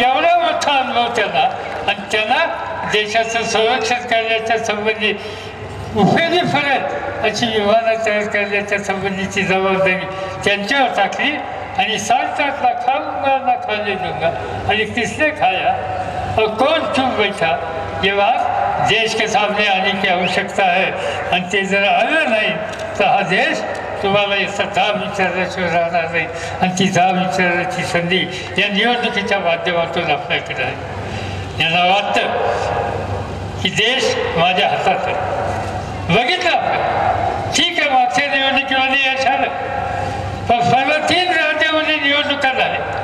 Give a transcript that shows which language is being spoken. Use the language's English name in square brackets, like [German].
[Marathi] एवढा मोठा अनुभव त्यांना. आणि त्यांना देशाचं संरक्षण करण्याच्या संबंधी उपयोगी पडेल अशी विमानं तयार करण्याच्या संबंधीची जबाबदारी त्यांच्यावर टाकली. आणि सांगतात ना, [Hindi] खाऊंगा ना खाने दूंगा आणि किसने खाया और कौन चुप बैठा. ये बात देश के सामने आने की आवश्यकता है. [Marathi] आणि ते जर आलं नाही तर हा देश तुम्हाला जाब विचारल्याशिवाय राहणार नाही. आणि ती जाब विचारण्याची संधी या निवडणुकीच्या माध्यमातून आपल्याकडे आहे. यांना वाटतं की देश माझ्या हातात आहे. बघितलं आपण, ठीक आहे, मागच्या निवडणुकीमध्ये यश आलं, पण सर्व 3 राज्यामध्ये निवडणुका झाल्या.